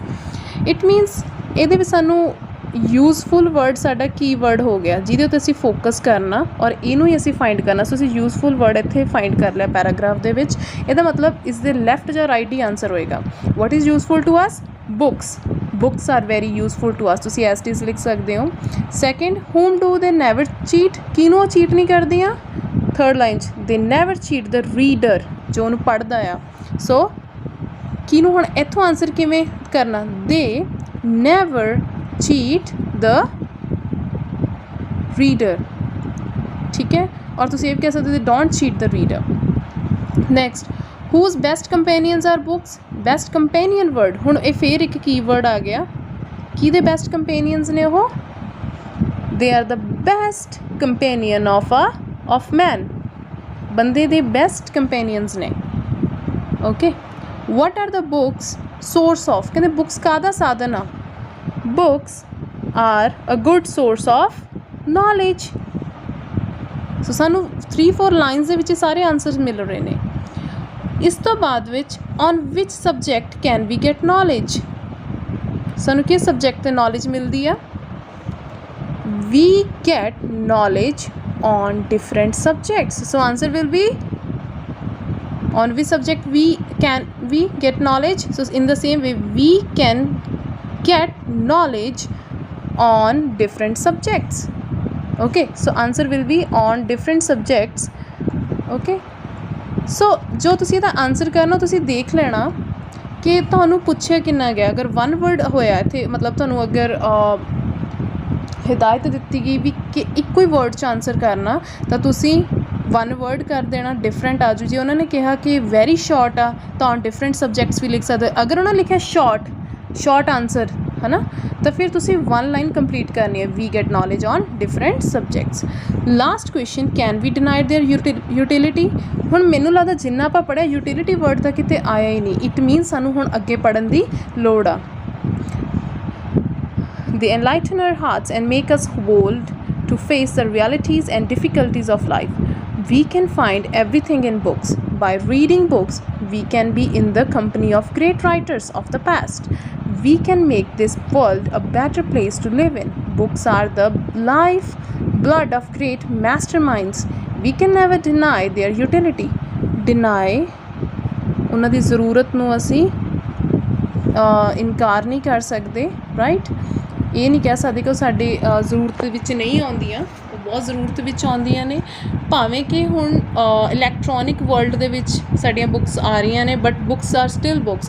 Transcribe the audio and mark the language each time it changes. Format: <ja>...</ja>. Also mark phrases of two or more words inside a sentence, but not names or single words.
<en>it means</en> <pa>ਇਹਦੇ ਵਿੱਚ ਸਾਨੂੰ</pa> <en>useful word</en> <pa>ਸਾਡਾ ਕੀ ਵਰਡ ਹੋ ਗਿਆ ਜਿਹਦੇ ਉੱਤੇ ਅਸੀਂ ਫੋਕਸ ਕਰਨਾ ਔਰ ਇਹਨੂੰ ਹੀ ਅਸੀਂ ਫਾਈਂਡ ਕਰਨਾ। ਸੋ ਅਸੀਂ</pa> <en>useful word</en> <pa>ਇੱਥੇ ਫਾਈਂਡ ਕਰ ਲਿਆ ਪੈਰਾਗ੍ਰਾਫ ਦੇ ਵਿੱਚ। ਇਹਦਾ ਮਤਲਬ ਇਸ ਦੇ ਲੈਫਟ ਜਾਂ ਰਾਈਟ ਹੀ ਆਂਸਰ ਹੋਏਗਾ।</pa> <en>What is useful to us? Books. books are very useful to us,</en> <pa>ਤੁਸੀਂ ਐਸ ਟੀਜ਼ ਲਿਖ ਸਕਦੇ ਹੋ।</pa> <en>ਸੈਕਿੰਡ, whom do they never cheat?</en> <pa>ਕਿਹਨੂੰ ਉਹ ਚੀਟ ਨਹੀਂ ਕਰਦੀਆਂ?</pa> <en>third line 'ਚ they never cheat the reader,</en> <pa>ਜੋ ਉਹਨੂੰ ਪੜ੍ਹਦਾ ਆ। ਸੋ ਕਿਹਨੂੰ ਹੁਣ ਇੱਥੋਂ ਆਂਸਰ ਕਿਵੇਂ ਕਰਨਾ?</pa> <en>they never cheat the reader,</en> <pa>ਠੀਕ ਹੈ। ਔਰ ਤੁਸੀਂ ਇਹ ਵੀ ਕਹਿ ਸਕਦੇ ਹੋ</pa> <en>don't cheat the reader। next, whose best companions are books? best companion word,</en> <pa>ਹੁਣ ਇਹ ਫੇਰ ਇੱਕ ਕੀਵਰਡ ਆ ਗਿਆ। ਕਿਹਦੇ</pa> <en>best companions</en> <pa>ਨੇ ਉਹ?</pa> <en>they are the best companion of man,</en> <pa>ਬੰਦੇ ਦੇ</pa> <en>best companions</en> <pa>ਨੇ।</pa> <en>okay, what are the books source of?</en> <pa>ਕਹਿੰਦੇ books ਕਾਹਦਾ ਸਾਧਨ ਆ?</pa> <en>books are a good source of knowledge।</en> <pa>ਸੋ ਸਾਨੂੰ 3-4 ਲਾਈਨਸ ਦੇ ਵਿੱਚ ਸਾਰੇ ਆਨਸਰਸ ਮਿਲ ਰਹੇ ਨੇ। ਇਸ ਤੋਂ ਬਾਅਦ ਵਿੱਚ</pa> <en>on which subject can we get knowledge?</en> <pa>ਸਾਨੂੰ ਕਿਸ ਸਬਜੈਕਟ 'ਤੇ ਨੌਲੇਜ ਮਿਲਦੀ ਆ?</pa> <en>we get knowledge on different subjects, so answer will be on which subject we get knowledge? So in the same way we can get knowledge on different subjects। okay, so answer will be on different subjects। okay, so</en> <pa>ਜੋ ਤੁਸੀਂ ਇਹਦਾ ਆਨਸਰ ਕਰਨਾ ਤੁਸੀਂ ਦੇਖ ਲੈਣਾ ਕਿ ਤੁਹਾਨੂੰ ਪੁੱਛਿਆ ਕਿੰਨਾ ਗਿਆ। ਅਗਰ 1 ਵਰਡ ਹੋਇਆ ਇੱਥੇ ਮਤਲਬ ਤੁਹਾਨੂੰ ਅਗਰ ਹਿਦਾਇਤ ਦਿੱਤੀ ਗਈ ਵੀ ਕਿ ਇੱਕੋ ਹੀ ਵਰਡ 'ਚ ਆਨਸਰ ਕਰਨਾ ਤਾਂ ਤੁਸੀਂ 1 ਵਰਡ ਕਰ ਦੇਣਾ, ਡਿਫਰੈਂਟ ਆ ਜੂ। ਜੇ ਉਹਨਾਂ ਨੇ ਕਿਹਾ ਕਿ</pa> <en>very short</en> <pa>ਆ ਤਾਂ</pa> <en>on different subjects</en> <pa>ਵੀ ਲਿਖ ਸਕਦੇ। ਅਗਰ ਉਹਨਾਂ ਨੇ ਲਿਖਿਆ</pa> <en>short answer</en> <pa>ਹੈ ਨਾ, ਤਾਂ ਫਿਰ ਤੁਸੀਂ 1 ਲਾਈਨ ਕੰਪਲੀਟ ਕਰਨੀ ਹੈ</pa> <en>we get knowledge on different subjects. Last question, can we deny their utility?</en> <pa>ਹੁਣ ਮੈਨੂੰ ਲੱਗਦਾ ਜਿੰਨਾ ਆਪਾਂ ਪੜ੍ਹਿਆ</pa> <en>utility word</en> <pa>ਤਾਂ ਕਿਤੇ ਆਇਆ ਹੀ ਨਹੀਂ।</pa> <en>it means</en> <pa>ਸਾਨੂੰ ਹੁਣ ਅੱਗੇ ਪੜ੍ਹਨ ਦੀ ਲੋੜ ਆ।</pa> <en>They enlighten our hearts and make us bold to face the realities and difficulties of life. We can find everything in books. By reading books, we can be in the company of great writers of the past. We can make this world a better place to live in. Books are the life blood of great masterminds. We can never deny their utility.</en> <pa>Deny ਉਹਨਾਂ ਦੀ ਜ਼ਰੂਰਤ ਨੂੰ ਅਸੀਂ ਇਨਕਾਰ ਨਹੀਂ ਕਰ ਸਕਦੇ, ਰਾਈਟ। ਇਹ ਨਹੀਂ ਕਹਿ ਸਕਦੇ ਕਿ ਉਹ ਸਾਡੇ ਜ਼ਰੂਰਤ ਵਿੱਚ ਨਹੀਂ ਆਉਂਦੀਆਂ, ਉਹ ਬਹੁਤ ਜ਼ਰੂਰਤ ਵਿੱਚ ਆਉਂਦੀਆਂ ਨੇ। ਭਾਵੇਂ ਕਿ ਹੁਣ</pa> <en>electronic world</en> <pa>ਦੇ ਵਿੱਚ ਸਾਡੀਆਂ ਬੁੱਕਸ ਆ ਰਹੀਆਂ ਨੇ,</pa> <en>but books are still books.</en>